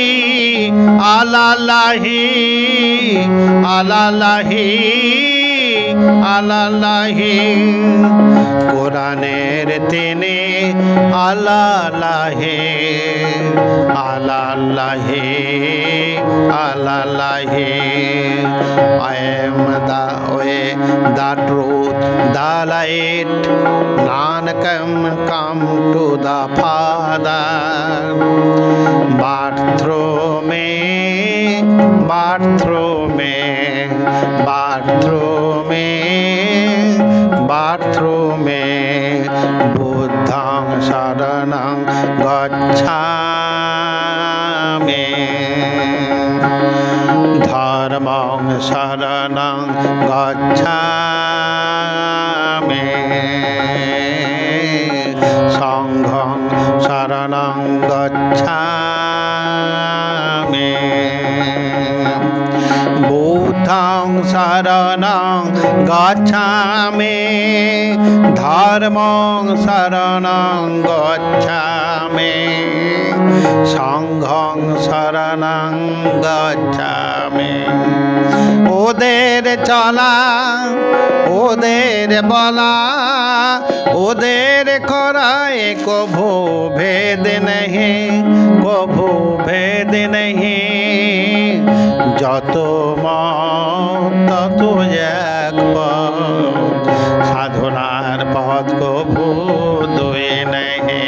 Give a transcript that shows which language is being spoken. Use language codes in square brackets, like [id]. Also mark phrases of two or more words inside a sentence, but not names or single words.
[bn] আল্লাহি আল্লাহি আল্লাহি, কোরআনের তিনি আল্লাহি আল্লাহি আল্লাহি। [en] I am the way, the truth, the light. None can come to the Father but through me, but through me, but through me, but through me. [pi] Buddhang saranang gacchami, dharmang saranang gacchami, sanghang saranang gacchami, buddhang saranang gacchami, dharmang saranang gacchami, sanghang saranang gacchami। [bn] ওদের চলা, ওদের বলা, ওদের করায় কভু ভেদ নেহি, কভু ভেদ নেহি। যত মত তত এক পথ, সাধনার পথ কভু দুই নেহি।